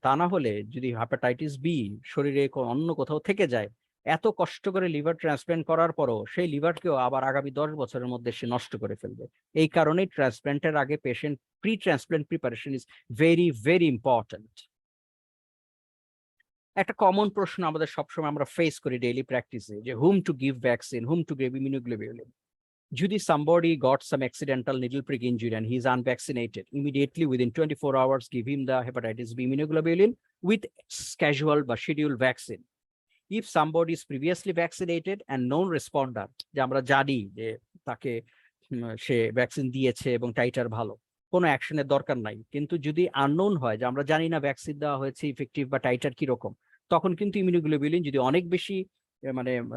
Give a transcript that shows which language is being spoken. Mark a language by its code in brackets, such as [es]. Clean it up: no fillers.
[bn] তা না হলে যদি হেপাটাইটিস বি শরীরে অন্য কোথাও থেকে যায়, এত কষ্ট করে লিভার ট্রান্সপ্ল্যান্ট করার পরও সেই লিভারকেও আবার আগামী 10 বছরের মধ্যে সে নষ্ট করে ফেলবে। এই কারণেই ট্রান্সপ্ল্যান্টের আগে patient pre transplant preparation [en] Is very very important. [bn] একটা কমন প্রশ্ন আমাদের সবসময় আমরা ফেস করি ডেইলি প্র্যাকটিসে, যে [en] Whom to give vaccine, whom to give immunoglobulin. যদি somebody got some accidental needle prick injury and he's unvaccinated, immediately within 24 hours give him the hepatitis B immunoglobulin with casual বা scheduled vaccine. If somebody is previously vaccinated and non-responder, [bn] যে আমরা জানি যে তাকে সে vaccine দিয়েছে এবং titre ভালো, কোনো অ্যাকশনের দরকার নাই, কিন্তু যদি আননোন হয় যে আমরা জানি না ভ্যাকসিন দেওয়া হয়েছে ইফেক্টিভ বা টাইটার কিরকম, তখন কিন্তু ইমিউনোগ্লোবিউলিন যদি অনেক বেশি মানে